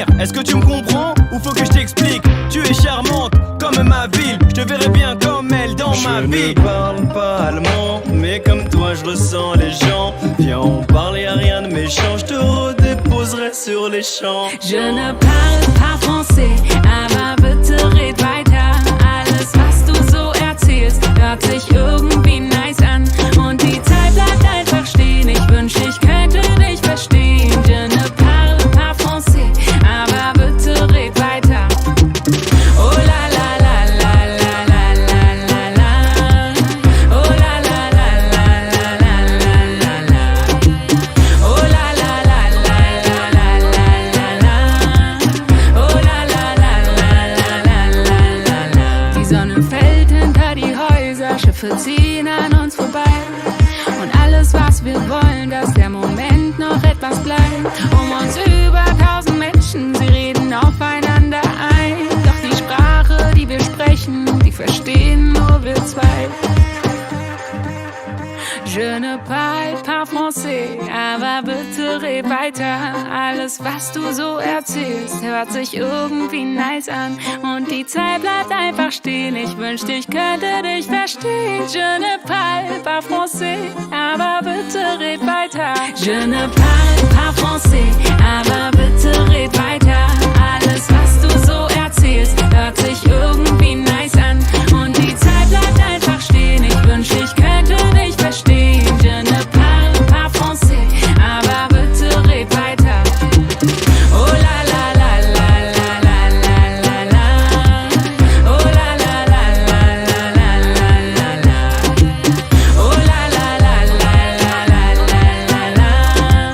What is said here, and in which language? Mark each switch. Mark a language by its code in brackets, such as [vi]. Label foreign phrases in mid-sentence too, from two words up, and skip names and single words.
[fr] Est-ce que tu me comprends, ou faut que je t'explique? Tu es charmante, comme ma ville. Je te verrai bien comme elle dans ma vie. Je ne parle pas allemand, mais comme toi je ressens les gens. Viens, on parle, y'a rien de méchant. Je te redéposerai sur les champs. Je ne parle pas français, [de] aber bitte red weiter. Alles, was du so erzählst, hört sich irgendwie nice an. Und die Zeit bleibt einfach stehen, ich wünschte, ich könnte dich verstehen. [fr] Je ne parle pas français, [de] aber bitte red weiter. Oh la la la la la la la la la. Oh la la la la la la la la la. Oh la la la la la la la la. Oh la la la la la la la la. Die Sonne fällt hinter die Häuser, Schiffe ziehen an uns vorbei. Und alles, was wir wollen, dass der Moment noch etwas bleibt. Um uns über 1000 Menschen, sie reden aufeinander ein. Doch die Sprache, die wir sprechen, die verstehen nur wir zwei. [fr] Je ne parle pas français, [de] aber bitte red weiter. Alles, was du so erzählst, hört sich irgendwie nice an. Und die Zeit bleibt einfach stehen, ich wünschte, ich könnte dich verstehen. [fr] Je ne parle pas français, [de] aber bitte red weiter. [fr] Je ne parle pas français, [de] aber bitte red weiter. Alles, was du so erzählst, hört sich irgendwie nice an. Und die Zeit bleibt einfach stehen, ich wünschte, ich könnte dich verstehen. [fr] Je ne parle pas français, [de] aber bitte red weiter. Oh la la la la la la la la la. Oh la la la la la la la la la. Oh la la la la la la la la la.